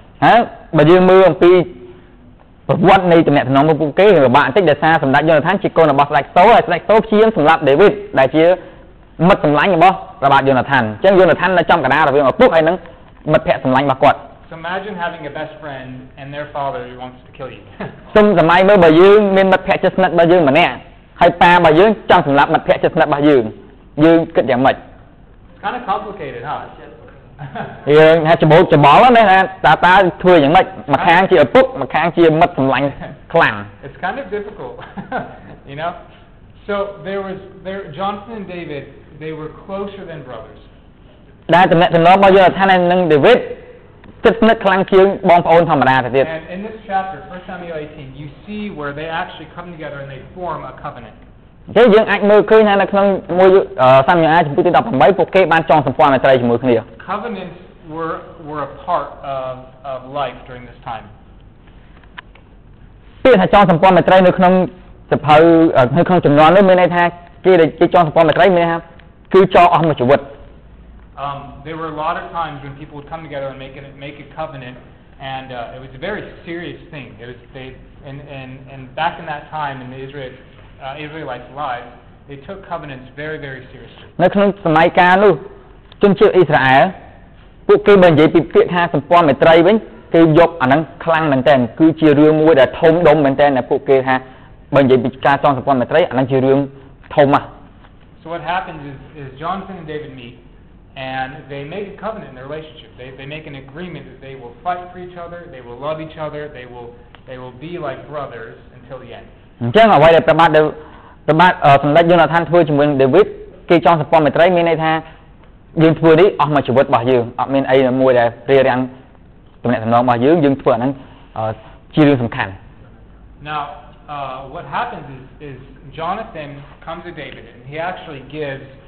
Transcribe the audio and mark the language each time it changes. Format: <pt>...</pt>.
<km>ហើយបើយើងមើលអំពីប្រវត្តិនៃទំនាក់ទំនងរបស់ពួកគេពិបាកបន្តិចដោយសារសម្ដេចយូណាថានជាកូនរបស់ស្ដេចសូលហើយស្ដេចសូលព្យាយាមសម្លាប់ដាវីតដែលជាមិត្តសម្លាញ់របស់ព្រះបាទយូណាថានអញ្ចឹងយូណាថាននៅចំកណ្ដាលរវាងឪពុកហើយនិងមិត្តភក្តិសម្លាញ់របស់គាត់</km> <en>So imagine having a best friend and their father wants to kill you</en> <km>សុំសម័យមើលបើយើងមានមិត្តភក្តិជិតស្និទ្ធរបស់យើងម្នាក់ហើយប៉ារបស់យើងចង់សម្លាប់មិត្តភក្តិជិតស្និទ្ធរបស់យើងគិតយ៉ាងម៉េច</km> <en>It's kind of complicated huh</en> <km>យើងថាច្បោកច្បល់ណាតើធ្វើយ៉ាងម៉េចម្ខាងជាឪពុកម្ខាងជាមិត្តសម្លាញ់ខ្លាំង</km> <en>It's kind of difficult you know so Jonathan and David they were closer than brothers</en> <km>ដែលទំនាក់ទំនងរបស់យូណាថាននិងដាវីតជិតស្និទ្ធខ្លាំងជាងបងប្អូនធម្មតាទៅទៀត</km> <en>And in this chapter 1 Samuel 18 you see where they actually come together and they form a covenant</en> <km>គេយើងអាចមើលឃើញថានៅក្នុង1សាមុអែលចំពុកទី18ពួកគេបានចងសម្ព័ន្ធមេត្រីជាមួយគ្នា</km> <en>Covenants were a part of life during this time</en> <km>ពាក្យថាចងសម្ព័ន្ធមេត្រីនៅក្នុងសភៅនៅក្នុងចំនួននេះមានន័យថាគេចងសម្ព័ន្ធមេត្រីមានន័យថាគឺចងអស់មួយជីវិត</km> <en>There were a lot of times when people would come together and make a covenant and it was a very serious thing it was and back in that time in the Israelites' lives they took covenants very very seriously</en> <km>នៅក្នុងសម័យកាលនោះជនជាតិអ៊ីស្រាអែលពួកគេបើនិយាយពីពាក្យថាសម្ព័ន្ធមេត្រីវិញគេយកអាហ្នឹងខ្លាំងមែនតើគឺជារឿងមួយដែលធំដុំមែនតើពួកគេថាបើនិយាយពីការចងសម្ព័ន្ធមេត្រីអាហ្នឹងជារឿងធំ</km> <en>So what happens is Jonathan and David meet and they make a covenant in their relationship they make an agreement that they will fight for each other they will love each other they will be like brothers until the end</en> <km>អញ្ចឹងអ្វីដែលព្រះបាទសម្ដេចយូណាថានធ្វើជាមួយដាវីតគេចងសម្ព័ន្ធមេត្រីមានន័យថាយើងធ្វើនេះអស់មួយជីវិតរបស់យើងអត់មានអីមួយដែលរារាំងទំនាក់ទំនងរបស់យើងធ្វើអាហ្នឹងជារឿងសំខាន់</km> <en>Now what happens is Jonathan comes to David and he actually gives</en>